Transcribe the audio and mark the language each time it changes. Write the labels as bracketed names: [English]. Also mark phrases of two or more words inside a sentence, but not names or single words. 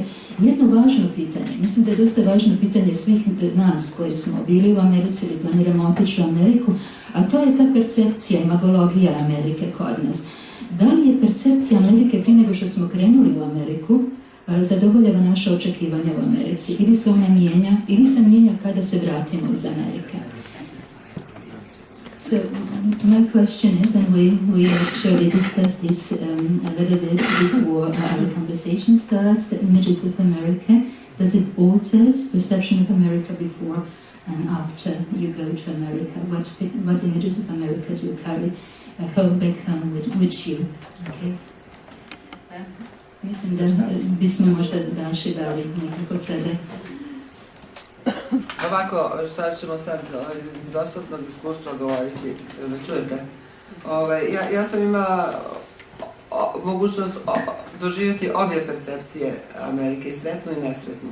[Croatian] Jedno važno pitanje, mislim da je dosta važno pitanje svih nas koji smo bili u Americi ili planiramo otići u Ameriku, a to je ta percepcija, imagologija Amerike kod nas. Da li je percepcija Amerike prije nego što smo krenuli u Ameriku zadovoljava naše očekivanja u Americi, ili se ona mijenja, ili se mijenja kada se vratimo iz Amerike. [English] So my question is, and we actually discussed this a little bit before our conversation starts, the images of America, does it alter perception of America before and after you go to America? What images of America do you carry back home with you? Okay. [Croatian] Mislim da bismo možda Daši dali nekako sebe. Ovako, sad ćemo iz osobnog iskustva govoriti, me čujete? Ja sam imala mogućnost doživjeti obje percepcije Amerike, i sretnu i nesretnu.